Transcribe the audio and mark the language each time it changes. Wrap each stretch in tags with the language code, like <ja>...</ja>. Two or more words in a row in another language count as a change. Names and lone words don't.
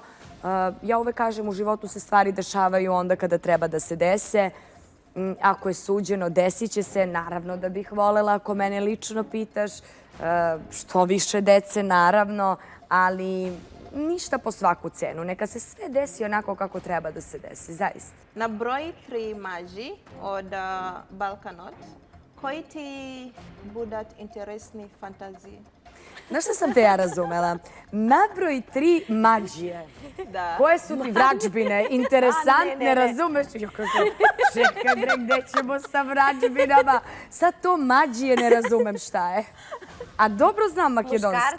<sr>Ja uvek kažem, u životu se stvari dešavaju onda kada treba da se dese. Ako je suđeno, desit će se. Naravno da bih volela, ako mene lično pitaš, što više dece, naravno, ali ništa po svaku cenu. Neka se sve desi onako kako treba da se desi, zaista.</sr> <mk>На број 3 мажи од Балканот, кои ти будат интересни фантазии?</mk> <sr>Znaš šta sam te ja razumela? Nabroj 3 mađije. Da. Koje su ti vrađbine? Interesantne, razumeš? Čekaj bre, gde ćemo sa vrađbinama? Sad to mađije ne razumem šta je. A dobro znam makedonski.</sr>